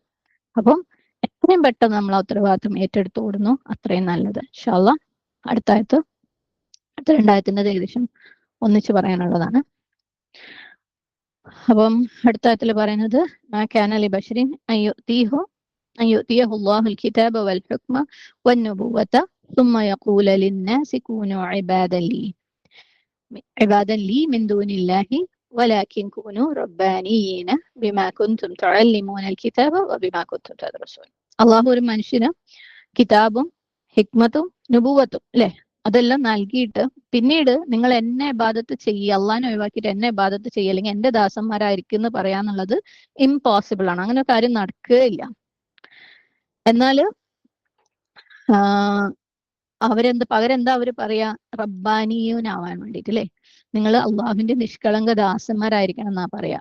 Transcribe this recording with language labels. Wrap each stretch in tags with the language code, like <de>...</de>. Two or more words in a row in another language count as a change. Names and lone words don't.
<ml>അപ്പം എത്രയും പെട്ടെന്ന് നമ്മൾ ആ ഉത്തരവാദിത്വം ഏറ്റെടുത്ത് ഓടുന്നു അത്രയും നല്ലത്.</ml> <ar>إن شاء الله</ar> <ml>അടുത്ത 2 ആയത്തിന്റെ ഏകദേശം ഒന്നിച്ച് പറയാനുള്ളതാണ്. അപ്പം അടുത്ത ആയത്തിൽ പറയുന്നത്</ml> <ar>ما كان لبشر أن يؤتيه الله الكتاب والحكم والنبوة ثم يقول للناس كونوا عبادا لي من دون الله ولكن كونوا ربانيين بما كنتم تعلمون الكتاب وبما كنتم تدرسون.</ar> <ml>അള്ളാഹു ഒരു മനുഷ്യന് കിതാബും ഹിക്മത്തും നുബുവത്തും അല്ലെ അതെല്ലാം നൽകിയിട്ട് പിന്നീട് നിങ്ങൾ എന്നെ ഇബാദത്ത് ചെയ്യുക, അള്ളാഹിനെ ഒഴിവാക്കിയിട്ട് എന്നെ ഇബാദത്ത് ചെയ്യുക അല്ലെങ്കിൽ എന്റെ ദാസന്മാരായിരിക്കും എന്ന് പറയാന്നുള്ളത് ഇംപോസിബിൾ ആണ്. അങ്ങനെ ഒരു കാര്യം നടക്കുകയില്ല. എന്നാല് പകരം എന്താ അവര് പറയാ, റബ്ബാനിയൂനാവാൻ വേണ്ടിയിട്ട് അല്ലെ, നിങ്ങൾ അള്ളാഹുവിന്റെ നിഷ്കളങ്ക ദാസന്മാരായിരിക്കണം എന്നാ പറയാ.</ml>